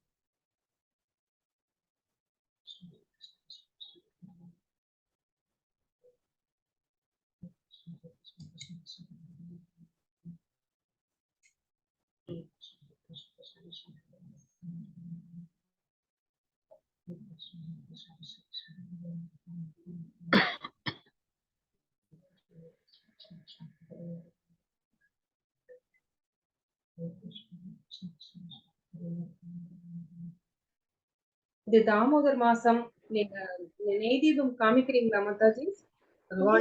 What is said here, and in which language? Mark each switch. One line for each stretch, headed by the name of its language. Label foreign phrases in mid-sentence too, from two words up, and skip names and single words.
Tamil: Krishna, Hare Krishna, Krishna Krishna, Hare Ram, Krishna, Hare Krishna, Krishna Krishna, Hare Ram, Hare Krishna, Hare Krishna, Krishna Krishna, Hare Ram, Hare Krishna, Hare Krishna, Krishna Krishna, Hare Ram, இது தாமோதர் மாசம். நீங்க நெய் தீபம் காமிக்கிறீங்களா மாதாஜி? பகவான்